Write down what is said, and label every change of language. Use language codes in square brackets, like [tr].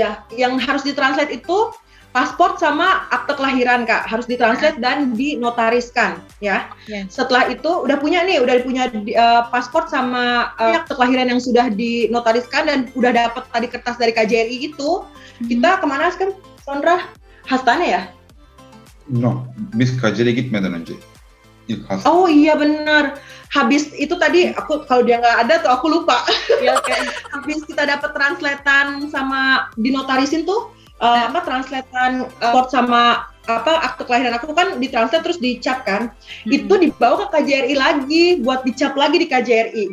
[id] Iya, yang harus ditranslate itu paspor sama akte kelahiran Kak, harus ditranslate dan dinotariskan ya. Setelah itu udah punya paspor sama akte kelahiran yang sudah dinotariskan dan udah dapat tadi kertas dari KJRI itu, kita kemana kan Sondra? [tr] Hastane ya? No, biz KJR'e gitmeden önce. [id] Oh iya benar. Habis itu tadi aku kalau dia nggak ada tuh aku lupa. Habis kita dapat translatean sama dinotarisin tuh. Translatean pasport sama akte kelahiran aku kan ditranslate terus dicap kan, itu dibawa ke KJRI lagi buat dicap lagi di KJRI.